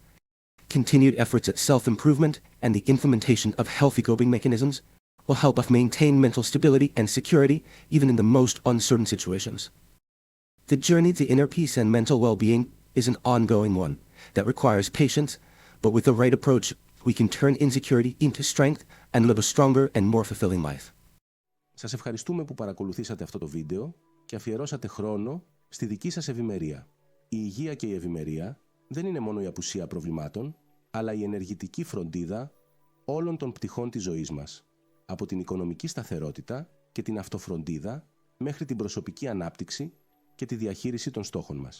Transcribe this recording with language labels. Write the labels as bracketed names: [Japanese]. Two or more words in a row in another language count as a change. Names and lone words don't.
[English] Continued efforts at self-improvement and the implementation of healthy coping mechanisms will help us maintain mental stability and security even in the most uncertain situations. The journey to inner peace and mental well-being is an ongoing one that requires patience, but with the right approach, we can turn insecurity into strength and live a stronger and more fulfilling life. [Greek] Σας ευχαριστούμε που παρακολουθήσατε αυτό το βίντεο και αφιερώσατε χρόνο στη δική σας ευημερία. Η υγεία και η ευημερία δεν είναι μόνο η απουσία προβλημάτων, αλλά η ενεργητική φροντίδα όλων των πτυχών της ζωής μας. Από την οικονομική σταθερότητα και την αυτοφροντίδα μέχρι την προσωπική ανάπτυξη και τη διαχείριση των στόχων μας.